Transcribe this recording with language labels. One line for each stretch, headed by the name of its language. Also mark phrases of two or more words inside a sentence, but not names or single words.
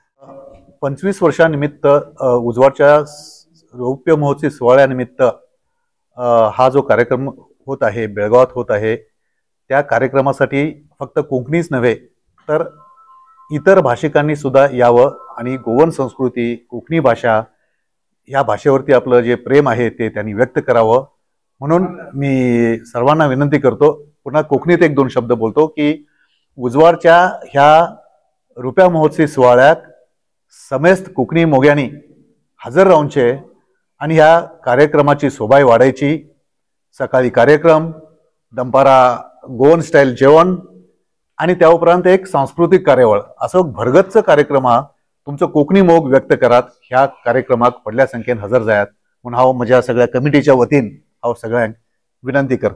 Marathi: 25 वर्षानिमित्त उजवाडच्या रौप्य महोत्सवी सोहळ्यानिमित्त हा जो कार्यक्रम होत आहे, बेळगावात होत आहे, त्या कार्यक्रमासाठी फक्त कोकणीच नव्हे तर इतर भाषिकांनी सुद्धा यावं आणि गोवन संस्कृती, कोकणी भाषा ह्या भाषेवरती आपलं जे प्रेम आहे ते त्यांनी व्यक्त करावं. म्हणून मी सर्वांना विनंती करतो, पुन्हा कोकणीत 1-2 शब्द बोलतो की उजवाडच्या ह्या रुप्या महोत्सवी सोहळ्यात
Konkani: समेस्त कोकणी मोग्यांनी हजर राहूनचे आणि ह्या कार्यक्रमाची शोभाय वाढायची. सकाळी कार्यक्रम, दंपारा
English: Goan style
Konkani: जेवण आणि त्या उपरांत एक सांस्कृतिक कार्यावळ असं भरगच्च कार्यक्रम हा तुमचं कोकणी मोग व्यक्त करात ह्या कार्यक्रमाक व्हडल्या संख्येन हजर जायात म्हणून हांव म्हज्या सगळ्या कमिटीच्या वतीन हांव सगळ्यांक विनंती करता.